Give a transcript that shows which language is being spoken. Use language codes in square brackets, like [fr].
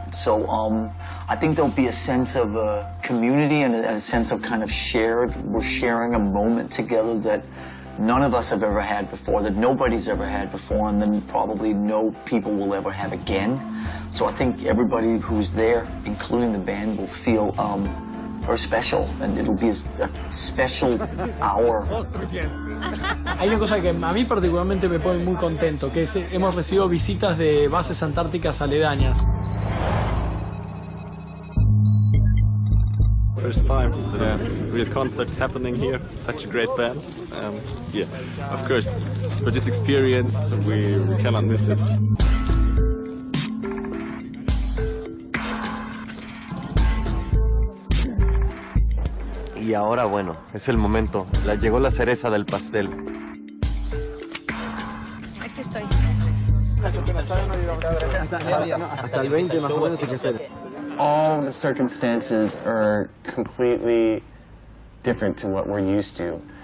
[en] So I think there'll be a sense of community and a sense of kind of we're sharing a moment together that none of us have ever had before, that nobody's ever had before, and then probably no people will ever have again. So I think everybody who's there, including the band, will feel very special, and it'll be a special hour. [es] Hay una cosa que a mí particularmente me pone muy contento, que es hemos recibido visitas de bases antárticas aledañas. [en] First time, real concerts happening here. Such a great band. Yeah, of course, for this experience, we cannot miss it. [es] Y ahora, bueno, es el momento. Llegó la cereza del pastel. Aquí estoy. Hasta el 20 más o menos hay que hacer. [en] All the circumstances are completely different to what we're used to.